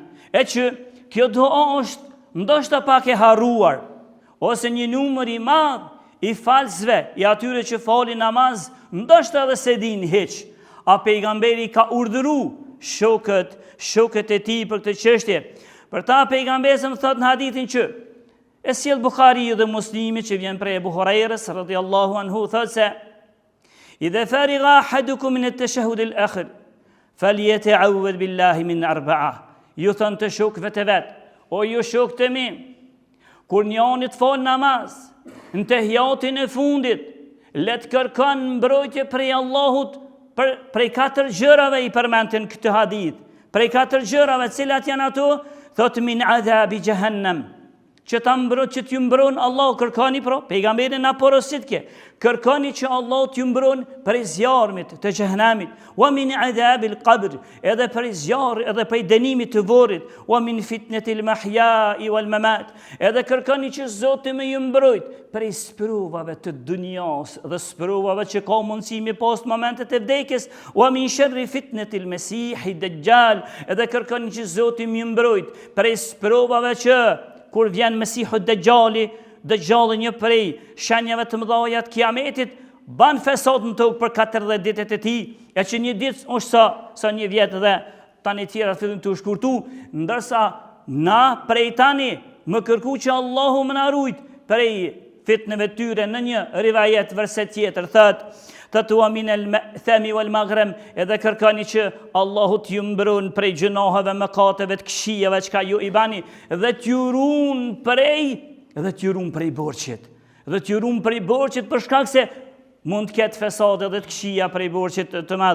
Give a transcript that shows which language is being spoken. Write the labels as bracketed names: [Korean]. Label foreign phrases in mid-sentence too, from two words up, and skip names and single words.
[Albanian] E që kjo dua është ndoshta pak e harruar, ose një numër i madh i falsve, i atyre që falin namaz, ndoshta edhe se din hiç. A pejgamberi ka urdhëru shokët e tij për këtë çështje. Për ta pejgamberi më thot në hadithin që e sjell Buhariu dhe Muslimi, që vjen prej Abu Hurairës [Arabic] رضي الله عنه, [Albanian] thot se [Arabic] إذا فرغ أحدكم من التشهد الآخر فليتعوذ بالله من [Albanian] 4. Ju thon të shokëve të vet, o ju shokët e mi, kur njëri të fal namaz, në tehiyatin e fundit, le të kërkon mbrojtje prej Allahut prej 4 gjërave i përmendën këtë hadith. Prej 4 gjërave, cilat janë ato? Thot [Arabic] من عذاب جهنم, [Albanian] që t'ju mbron Allahu, kërkoni pejgamberi na porosit kje, kërkoni që Allahu t'ju mbron prej zjarrit të xhehenamit, [Arabic] ومن عذاب القبر, [Albanian] edhe prej zjarrit, edhe prej dënimit të varrit, [Arabic] ومن فتنة المحيا والممات, [Albanian] edhe kërkoni që Zoti më ju mbrojt prej sprovave të dunjas dhe sprovave që ka mundësi me pas momentet e vdekjes, [Arabic] ومن شر فتنة المسيح الدجال, [Albanian] edhe kërkoni që Zoti më ju mbrojt prej sprovave që kur vjen Mesihu Dajjali, një prej shenjave të mëdha të kiametit, ban fesad në tokë për 40 ditët e tij, e që një ditë është sa një vjet dhe tani tjera fillin të shkurtu, ndërsa na prej tani më kërku që Allahu më na rujt prej fitneve tyre. Në një rivajet verset tjetër thot [Arabic] ومن المأثم والمغرم, [Albanian] edhe kërkoni që Allahu t'ju mbron prej gjunaheve, mëkateve, të këqijave çka ju i bani, dhe t'ju ruan prej borxhit. Dhe t'ju ruan prej borxhit për shkak se mund të ketë fesade dhe të këqija prej borxhit të madh.